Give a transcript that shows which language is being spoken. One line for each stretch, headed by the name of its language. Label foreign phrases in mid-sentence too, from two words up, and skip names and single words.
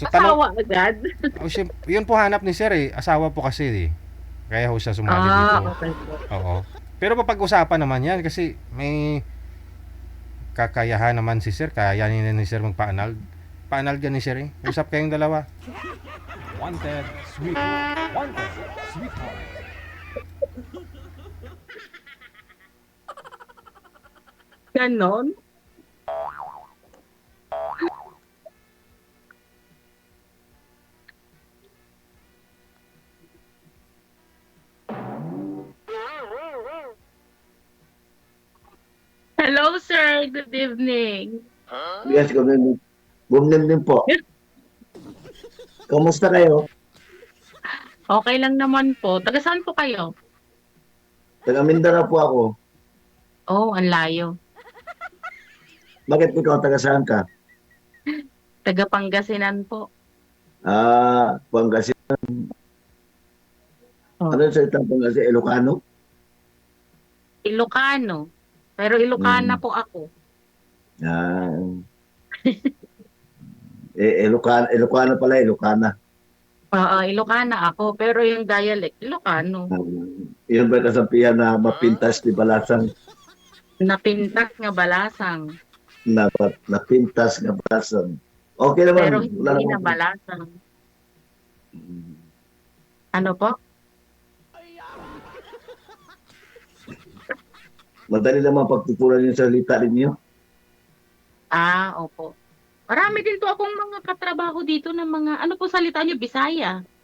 Filipino: Asawa agad. yun po hanap ni Sir eh. Asawa po kasi eh. Kaya ho siya sumali dito. Okay po. Oo. Pero papag-usapan naman yan kasi may kakayahan naman si Sir. Kaya ni Sir magpa-anal. Pa-anal gan ni Sir eh. Usap kayong dalawa.
English: Wanted, sweetheart. Wanted, sweetheart.
Filipino: Ganon.
English: Hello, sir. Good evening. Yes,
Filipino: gumnim din po. Kamusta kayo? Okay lang naman po. Taga saan po kayo? Taga Mindanao po ako. Oh, ang layo. Bakit ikaw taga saan ka? Taga Pangasinan po. Pangasinan. Oh. Ano yung salita Pangasinan? Ilocano? Ilocano. Pero Ilocana po ako. Ah, Ilocano pala, Ilocana. Ilocana ako. Pero yung dialect, Ilocano. Yun ba kasabihan na
Iloko: mapintas ni Balasang? Napintak nga balasang. Napintas nga Balasang.
Filipino: Okay naman. Pero hindi na balasang. Ano po? Madali naman pagtutunan yung salita ninyo. Opo. Marami din po akong mga katrabaho dito ng mga, ano po salita nyo, Bisaya.